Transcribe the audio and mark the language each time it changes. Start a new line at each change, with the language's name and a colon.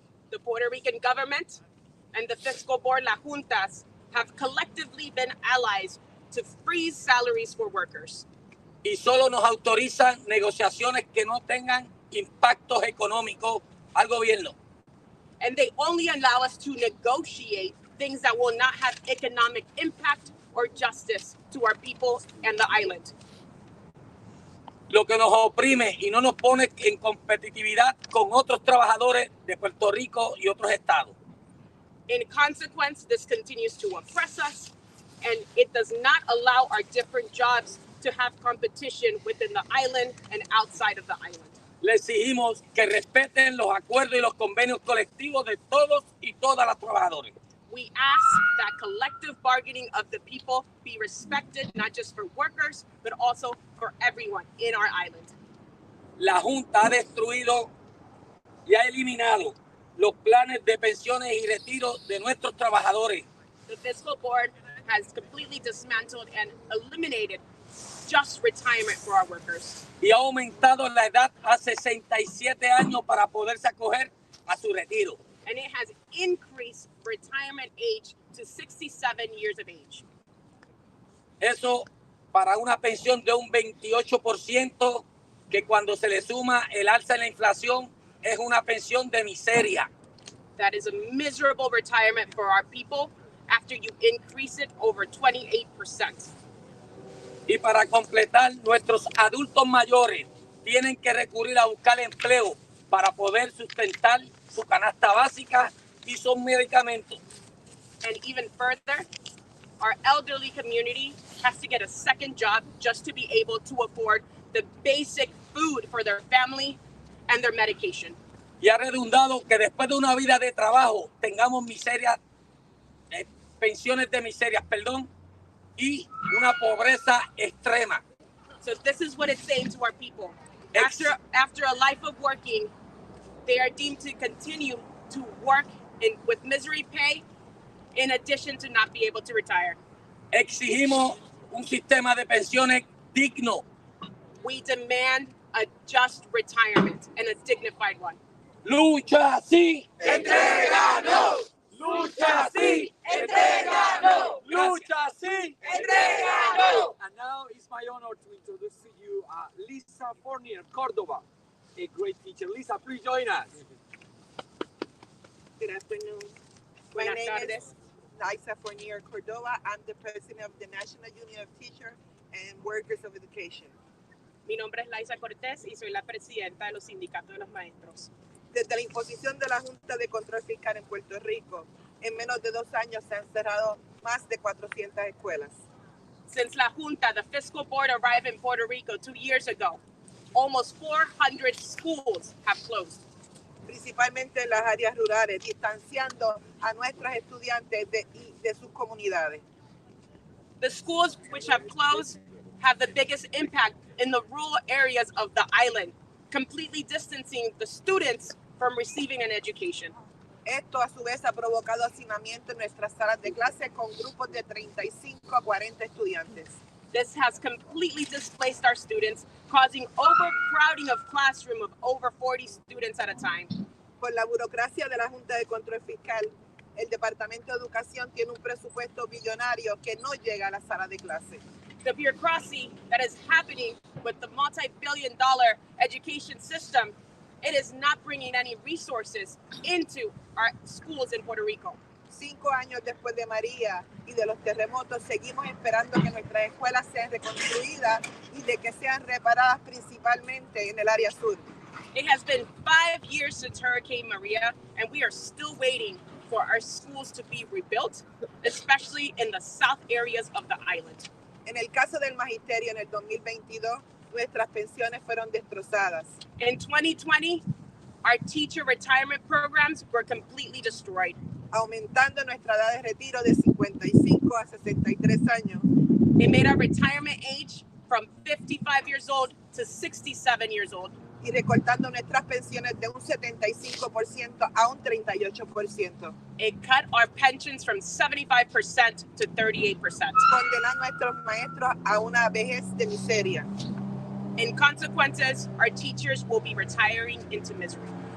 English: The Puerto Rican government and the fiscal board, La Juntas, have collectively been allies to freeze salaries for workers.
Spanish: Y solo nos autorizan negociaciones que no tengan impactos económicos al gobierno.
English: And they only allow us to negotiate things that will not have economic impact or justice to our people and the island.
Spanish: Lo que nos oprime y no nos pone en competitividad con otros trabajadores de Puerto Rico y otros estados.
English: In consequence, this continues to oppress us, and it does not allow our different jobs to have competition within the island and outside of the island.
Spanish: Le exigimos que respeten los acuerdos y los convenios colectivos de todos y todas las trabajadoras.
English: We ask that collective bargaining of the people be respected, not just for workers, but also for everyone in our island.
Spanish: La Junta ha destruido y ha eliminado los planes de pensiones y retiros de nuestros trabajadores.
English: The fiscal board has completely dismantled and eliminated just retirement for our workers.
Spanish: Y ha aumentado la edad a 67 años para poderse acoger a su retiro.
English: And it has increased retirement age to 67 years of age.
Spanish: Eso para una pensión de un 28% que cuando se le suma el alza en la inflación es una pensión de miseria.
English: That is a miserable retirement for our people after you increase it over 28%.
Spanish: Y para completar, nuestros adultos mayores tienen que recurrir a buscar empleo para poder sustentar su canasta básica y sus medicamentos.
English: And even further, our elderly community has to get a second job just to be able to afford the basic food for their family and their medication.
Spanish: Y ha redundado que después de una vida de trabajo tengamos pensiones de miserias, y una pobreza extrema.
English: So this is what it's saying to our people. After a life of working, they are deemed to continue to work with misery pay in addition to not be able to retire.
Spanish: Exigimos un sistema de pensiones digno.
English: We demand a just retirement and a dignified one.
Spanish: Lucha sí, entréganos. Lucha sí, entréganos. Lucha sí, entréganos.
English: And now it's my honor to introduce to you Lisa Fournier, Córdoba, a great teacher. Lisa, please join us. Good afternoon. My
Spanish: Buenas
English: name
Spanish: tardes.
English: is Liza Fournier Cordova. I'm the president of the National Union of Teachers and Workers of Education.
Spanish: Mi nombre es Liza Cortés y soy la presidenta de los sindicatos de los maestros. Desde la imposición de la Junta de Control Fiscal en Puerto Rico, en menos de 2 años se han cerrado más de 400 escuelas.
English: Since La Junta, the fiscal board, arrived in Puerto Rico 2 years ago, almost 400 schools have closed.
Spanish: Principalmente en las áreas rurales, distanciando a nuestros estudiantes de sus comunidades.
English: The schools which have closed have the biggest impact in the rural areas of the island, completely distancing the students from receiving an education.
Spanish: Esto a su vez ha provocado hacinamiento en nuestras salas de clase con grupos de 35 a 40 estudiantes.
English: This has completely displaced our students, causing overcrowding of classroom of over 40 students at a time.
Spanish: Por la burocracia de la Junta de Control Fiscal, el Departamento de Educación tiene un presupuesto billonario que no llega a la sala de clase.
English: The bureaucracy that is happening with the multi-billion-dollar education system, it is not bringing any resources into our schools in Puerto Rico.
Spanish: 5 años después de María y de los terremotos, seguimos esperando que nuestras escuelas sean reconstruidas y de que sean reparadas principalmente en el área sur.
English: It has been 5 years since Hurricane Maria, and we are still waiting for our schools to be rebuilt, especially in the south areas of the island.
Spanish: En el caso del magisterio, en el 2022, nuestras pensiones fueron destrozadas.
English: In 2020, our teacher retirement programs were completely destroyed,
Spanish: aumentando nuestra edad de retiro de 55 a 63 años.
English: It made our retirement age from 55 years old to 67 years old.
Spanish: Y recortando nuestras pensiones de un 75% a un 38%.
English: It cut our pensions from 75% to 38%.
Spanish: Condenando a nuestros maestros a una vejez de miseria.
English: In consequences, our teachers will be retiring into misery.